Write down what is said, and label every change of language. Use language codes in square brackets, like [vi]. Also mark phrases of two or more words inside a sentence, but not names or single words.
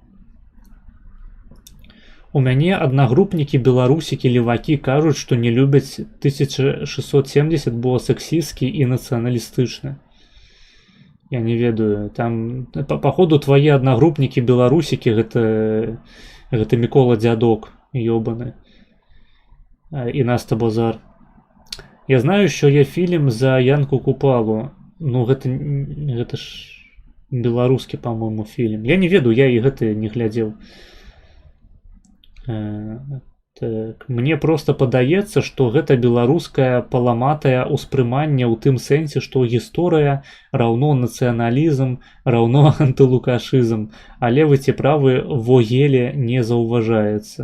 [be] У мяне аднагрупнікі беларусікі-левакі кажуць, што не любяць 1670, бо сексістскі і нацыяналістычны. Я не ведаю, там паходу твае аднагрупнікі беларусікі гэта Мікола Дзядок, ёбаны. [uk] І Наста Базар. Я знаю, що є фільм за Янку Купалу. [be] Ну гэта ж беларускі, па-мойму, фільм. Я не ведаю, я і гэты не глядзеў. Так, мне просто падаецца, што гэта беларускае паламатае ўспрыманне ў тым сэнсе, што гісторыя раўно нацыяналізм, раўно антылукашызм, а левы ці правы вогеле не заўважаецца.